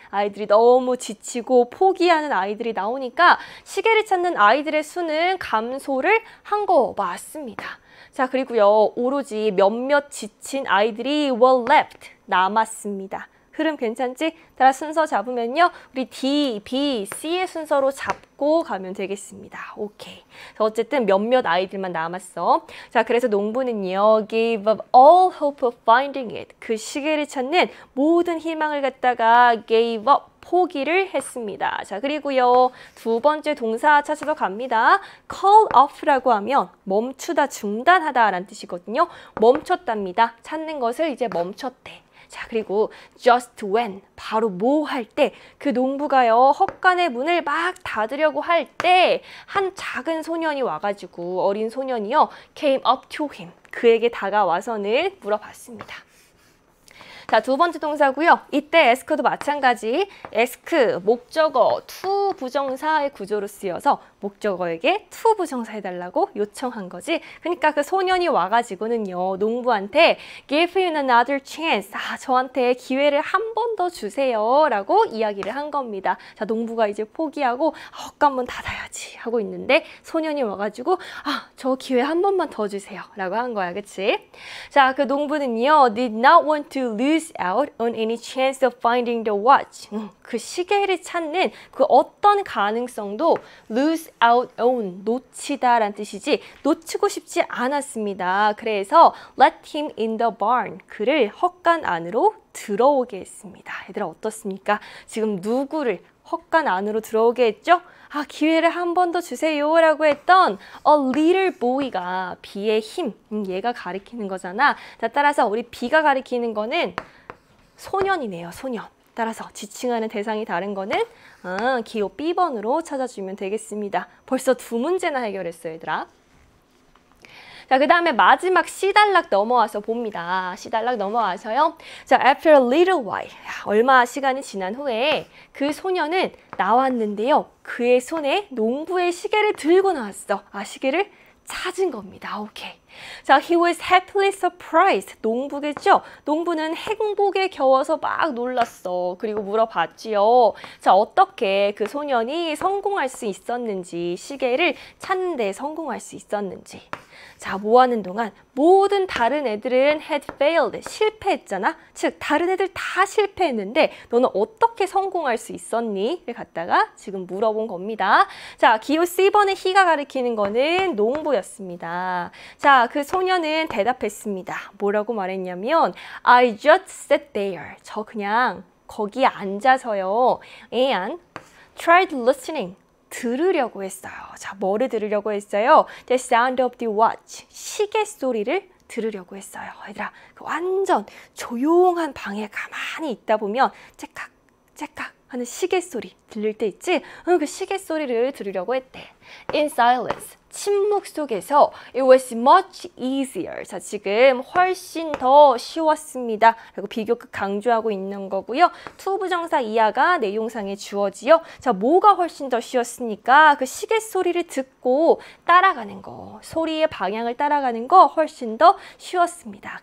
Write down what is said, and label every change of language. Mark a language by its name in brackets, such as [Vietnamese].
[Korean] 아이들이 너무 지치고 포기하는 아이들이 나오니까 시계를 찾는 아이들의 수는 감소를 한 거 맞습니다. 자, 그리고요, 오로지 몇몇 지친 아이들이 [English] were left, [Korean] 남았습니다. 흐름 괜찮지? 따라 순서 잡으면요, 우리 D, B, C의 순서로 잡고 가면 되겠습니다. 오케이. 어쨌든 몇몇 아이들만 남았어. 자, 그래서 농부는요, [English] gave up all hope of finding it. [Korean] 그 시계를 찾는 모든 희망을 갖다가 [English] gave up, [Korean] 포기를 했습니다. 자, 그리고요, 두 번째 동사 찾아서 갑니다. call off라고 하면 멈추다, 중단하다 라는 뜻이거든요. 멈췄답니다. 찾는 것을 이제 멈췄대. 자, 그리고 [English] just when, [Korean] 바로 뭐 할 때, 그 농부가요, 헛간의 문을 막 닫으려고 할 때 한 작은 소년이 와가지고 어린 소년이요, [English] came up to him, [Korean] 그에게 다가와서는 물어봤습니다. 자, 두 번째 동사고요. 이때 ask도 마찬가지. ask, 목적어, to 부정사의 구조로 쓰여서 목적어에게 to 부정사 해달라고 요청한 거지. 그러니까 그 소년이 와가지고는요, 농부한테 [English] give him another chance. [Korean] 저한테 기회를 한 번 더 주세요. 라고 이야기를 한 겁니다. 자, 농부가 이제 포기하고 헛간문 닫아야지 하고 있는데 소년이 와가지고 저 기회 한 번만 더 주세요. 라고 한 거야. 그치? [English] 자, 그 농부는요, did not want to lose out on any chance of finding the watch. [Korean] 그 시계를 찾는 그 어떤 가능성도 [English] lose out on, [Korean] 놓치다 라는 뜻이지 놓치고 싶지 않았습니다. 그래서 [English] let him in the barn, [Korean] 그를 헛간 안으로 들어오게 했습니다. 얘들아 어떻습니까? 지금 누구를 헛간 안으로 들어오게 했죠? 기회를 한 번 더 주세요 라고 했던 [English] a little boy [Korean] 가 B의 힘, 얘가 가리키는 거잖아. 자, 따라서 우리 B가 가리키는 거는 소년이네요. 소년. 따라서 지칭하는 대상이 다른 거는 기호 B번으로 찾아주면 되겠습니다. 벌써 두 문제나 해결했어요, 얘들아. 자, 그 다음에 마지막 C단락 넘어와서 봅니다. C단락 넘어와서요. 자, [English] after a little while, [Korean] 얼마 시간이 지난 후에 그 소년은 나왔는데요. 그의 손에 농부의 시계를 들고 나왔어. 시계를 찾은 겁니다. 오케이. [English] 자, he was happily surprised. [Korean] 농부겠죠? 농부는 행복에 겨워서 막 놀랐어. 그리고 물어봤지요. 자, 어떻게 그 소년이 성공할 수 있었는지, 시계를 찾는 데 성공할 수 있었는지. 자, 뭐 하는 동안 모든 다른 애들은 [English] had failed, [Korean] 실패했잖아. 즉, 다른 애들 다 실패했는데 너는 어떻게 성공할 수 있었니? 를 갖다가 지금 물어본 겁니다. 자, 기호 C번의 he가 가리키는 거는 농부였습니다. 자, 그 소년은 대답했습니다. 뭐라고 말했냐면 [English] I just sat there. [Korean] 저 그냥 거기에 앉아서요. [English] and tried listening. [Korean] 들으려고 했어요. 자, 뭐를 들으려고 했어요? [English] The sound of the watch. [Korean] 시계 소리를 들으려고 했어요. 얘들아, 완전 조용한 방에 가만히 있다 보면 째깍, 째깍 하는 시계 소리 들릴 때 있지? 그 시계 소리를 들으려고 했대. [English] In silence. [Korean] 침묵 속에서 [English] it was much easier. [Korean] 자, 지금 훨씬 더 쉬웠습니다. 그리고 비교급 강조하고 있는 거고요. to 부정사 이하가 내용상에 주어지요. 자, 뭐가 훨씬 더 쉬웠습니까? 그 시계 소리를 듣고 따라가는 거, 소리의 방향을 따라가는 거 훨씬 더 쉬웠습니다.